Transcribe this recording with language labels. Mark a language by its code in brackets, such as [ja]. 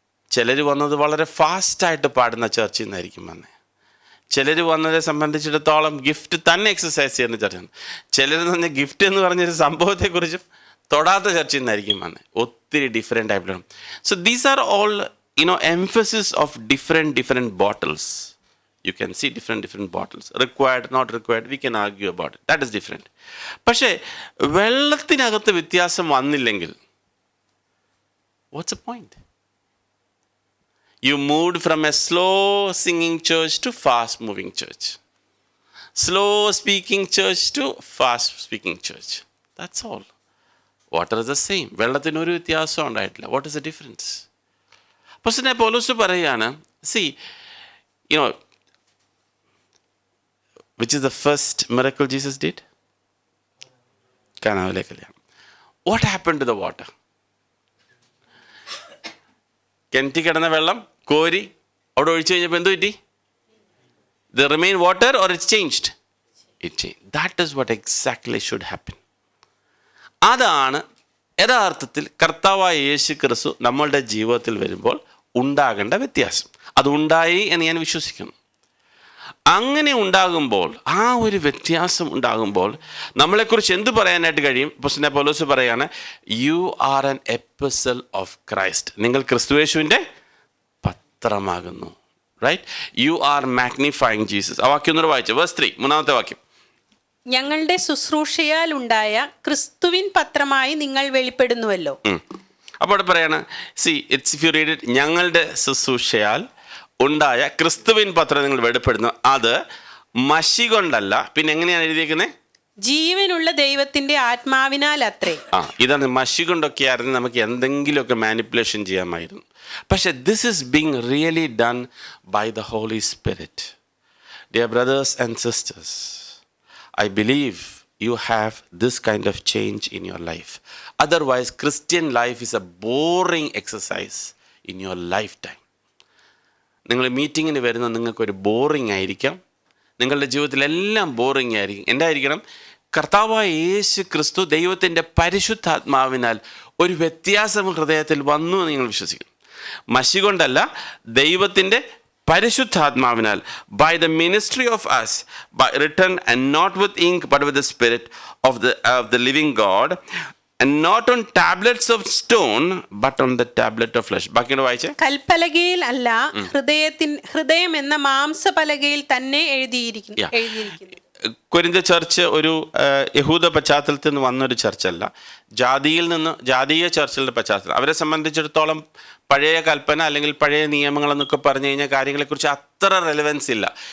[ml] ചിലർ വന്നത് വളരെ ഫാസ്റ്റായിട്ട് പാടുന്ന ചർച്ചയിൽ നിന്നായിരിക്കും വന്നേ. ചിലർ വന്നതിനെ സംബന്ധിച്ചിടത്തോളം ഗിഫ്റ്റ് തന്നെ എക്സസൈസ് ചെയ്യുന്ന ചർച്ചയാണ്. ചിലരെന്ന് പറഞ്ഞാൽ ഗിഫ്റ്റ് എന്ന് പറഞ്ഞൊരു സംഭവത്തെക്കുറിച്ചും തൊടാത്ത ചർച്ചയിൽ നിന്നായിരിക്കും വന്നത്. ഒത്തിരി different ടൈപ്പിലാണ്. [en] So these are all emphasis of different bottles. You can see different bottles. Required, not required, we can argue about it. That is different. [ml] പക്ഷേ വെള്ളത്തിനകത്ത് വ്യത്യാസം വന്നില്ലെങ്കിൽ [en] what's the point? You moved from a slow singing church to fast moving church. Slow speaking church to fast speaking church. That's all. Water is the same. [ml] വെള്ളത്തിന് ഒരു വ്യത്യാസം ഉണ്ടായിട്ടില്ല. [en] What is the difference? [ml] അപ്പോസ്തലൻ പൗലോസ് പറയുകയാണ്, [en] see, which is the first miracle Jesus did? [ml] കാനാവിലെ കല്യാണം. [en] What happened to the water? [ml] കിണറ്റി കിടന്ന വെള്ളം കോരി അവിടെ ഒഴിച്ചു കഴിഞ്ഞപ്പോൾ എന്ത് പറ്റി? [en] The remain water or it's changed? It changed. That is what exactly should happen. [ml] അതാണ് യഥാർത്ഥത്തിൽ കർത്താവായ യേശു ക്രിസ്തു നമ്മളുടെ ജീവിതത്തിൽ വരുമ്പോൾ ഉണ്ടാകേണ്ട വ്യത്യാസം. അതുണ്ടായി എന്ന് ഞാൻ വിശ്വസിക്കുന്നു. അങ്ങനെ ഉണ്ടാകുമ്പോൾ, ആ ഒരു വ്യത്യാസം ഉണ്ടാകുമ്പോൾ നമ്മളെക്കുറിച്ച് എന്ത് പറയാനായിട്ട് കഴിയും? അപ്പോസ്തലൻ പൗലോസ് പറയാണ്, [en] You are an epistle of Christ. [ml] നിങ്ങൾ ക്രിസ്തുയേശുവിൻ്റെ പത്രമാകുന്നു. Right? [en] You are magnifying Jesus. [ml] ആ വാക്യം ഒന്നുകൂടെ വായിച്ചു, വേഴ്സ് 3, മൂന്നാമത്തെ വാക്യം. ഞങ്ങളുടെ ശുശ്രൂഷയാൽ ഉണ്ടായ ക്രിസ്തുവിൻ പത്രമായി നിങ്ങൾ വെളിപ്പെടുന്നുവല്ലോ. അപ്പോൾ അവിടെ പറയാണ്, [en] see it's if you read it, [ml] ഞങ്ങളുടെ ശുശ്രൂഷയാൽ ഉണ്ടായ ക്രിസ്തുവിൻ പത്രം നിങ്ങൾ വെളിപ്പെടുന്നു. അത് മഷി കൊണ്ടല്ല, പിന്നെ എങ്ങനെയാണ് എഴുതിയേക്കുന്നത്? ജീവനുള്ള ദൈവത്തിന്റെ ആത്മാവിനാൽ അത്രേ. ഇതാണ്. മഷി കൊണ്ടൊക്കെ ആയിരുന്നു നമുക്ക് എന്തെങ്കിലുമൊക്കെ മാനിപ്പുലേഷൻ ചെയ്യാമായിരുന്നു. പക്ഷെ [en] This is being really done by the holy spirit. Dear brothers and sisters, I believe you have this kind of change in your life. Otherwise, Christian life is a boring exercise in your lifetime. [ml] നിങ്ങൾ മീറ്റിങ്ങിന് വരുന്ന നിങ്ങൾക്കൊരു boring ആയിരിക്കാം. നിങ്ങളുടെ ജീവിതത്തിലെല്ലാം boring ആയിരിക്കും. എന്തായിരിക്കണം? കർത്താവായ യേശു ക്രിസ്തു ദൈവത്തിൻ്റെ പരിശുദ്ധാത്മാവിനാൽ ഒരു വ്യത്യാസം ഹൃദയത്തിൽ വന്നു എന്ന് നിങ്ങൾ വിശ്വസിക്കണം. മഷി കൊണ്ടല്ല, ദൈവത്തിൻ്റെ പരിശുദ്ധാത്മാവിനാൽ, [en] by the ministry of us, by written and not with ink but with the spirit of the living God, and not on tablets of stone but on the tablet of flesh. [ml] ബാക്കിയോട് വായിച്ചേ. കൽപ്പലകയിൽ അല്ല, ഹൃദയം എന്ന മാംസപലകയിൽ തന്നെ എഴുതിയിരിക്കുന്നു. കൊരിന്ത church ഒരു യഹൂദ പശ്ചാത്തലത്തിൽ നിന്ന് വന്നൊരു ചർച്ചല്ല, ജാതീയ ചർച്ചുകളുടെ പശ്ചാത്തലം. അവരെ സംബന്ധിച്ചിടത്തോളം പഴയ കൽപ്പന അല്ലെങ്കിൽ പഴയ നിയമങ്ങളെന്നൊക്കെ പറഞ്ഞു കഴിഞ്ഞാൽ കാര്യങ്ങളെക്കുറിച്ച് അത്ര റെലവൻസ് ഇല്ല.